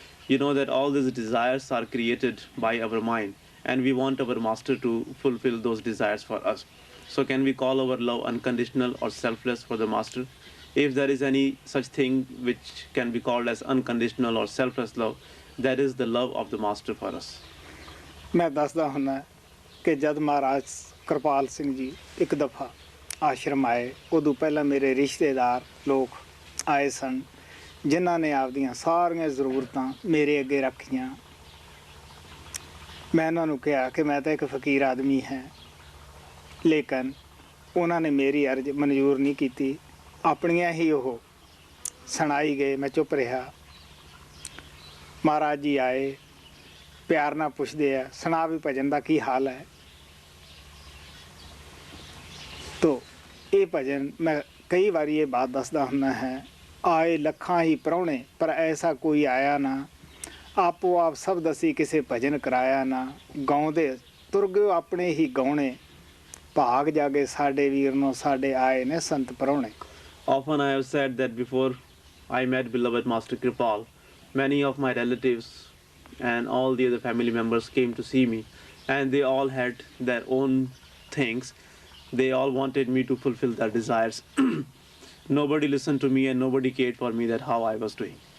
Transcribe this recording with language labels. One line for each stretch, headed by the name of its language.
English: You know that all these desires are created by our mind, and we want our Master to fulfill those desires for us. So can we call our love unconditional or selfless for the Master? If there is any such thing which can be called as unconditional or selfless love, that is the love of the Master for us.
Punjabi: ਮੈਂ ਦੱਸਦਾ ਹੁੰਦਾ ਕਿ ਜਦ ਮਹਾਰਾਜ ਕਿਰਪਾਲ ਸਿੰਘ ਜੀ ਇੱਕ ਦਫਾ ਆਸ਼ਰਮ ਆਏ, ਉਦੋਂ ਪਹਿਲਾਂ ਮੇਰੇ ਰਿਸ਼ਤੇਦਾਰ ਲੋਕ ਆਏ ਸਨ, ਜਿਨ੍ਹਾਂ ਨੇ ਆਪਦੀਆਂ ਸਾਰੀਆਂ ਜ਼ਰੂਰਤਾਂ ਮੇਰੇ ਅੱਗੇ ਰੱਖੀਆਂ। ਮੈਂ ਉਹਨਾਂ ਨੂੰ ਕਿਹਾ ਕਿ ਮੈਂ ਤਾਂ ਇੱਕ ਫਕੀਰ ਆਦਮੀ ਹਾਂ, ਲੇਕਿਨ ਉਹਨਾਂ ਨੇ ਮੇਰੀ ਅਰਜ਼ ਮਨਜ਼ੂਰ ਨਹੀਂ ਕੀਤੀ। ਆਪਣੀਆਂ ਹੀ ਉਹ ਸੁਣਾਈ ਗਏ, ਮੈਂ ਚੁੱਪ ਰਿਹਾ। ਮਹਾਰਾਜ ਜੀ ਆਏ, ਪਿਆਰ ਨਾਲ ਪੁੱਛਦੇ ਆ, ਸੁਣਾ ਵੀ ਭਜਨ ਦਾ ਕੀ ਹਾਲ ਹੈ। ਤੋ ਇਹ ਭਜਨ ਮੈਂ ਕਈ ਵਾਰੀ ਇਹ ਬਾਤ ਦੱਸਦਾ ਹੁੰਦਾ ਹੈ। ਆਏ ਲੱਖਾਂ ਹੀ ਪ੍ਰਾਹੁਣੇ ਪਰ ਐਸਾ ਕੋਈ ਆਇਆ ਨਾ, ਆਪੋ ਆਪ ਸਭ ਦਸੀ ਕਿਸੇ ਭਜਨ ਕਰਾਇਆ ਨਾ। ਗਾਉਂਦੇ ਤੁਰ ਗਏ ਆਪਣੇ ਹੀ ਗਾਉਣੇ, ਭਾਗ ਜਾਗੇ ਸਾਡੇ ਵੀਰ ਨੂੰ ਸਾਡੇ ਆਏ ਨੇ ਸੰਤ ਪ੍ਰਾਹੁਣੇ।
English: Often I have said that before I met beloved Master Kripal, many of my relatives and all the other family members came to see me, and they all had their own things. They all wanted me to fulfill their desires. Nobody listened to me and nobody cared for me that how I was doing.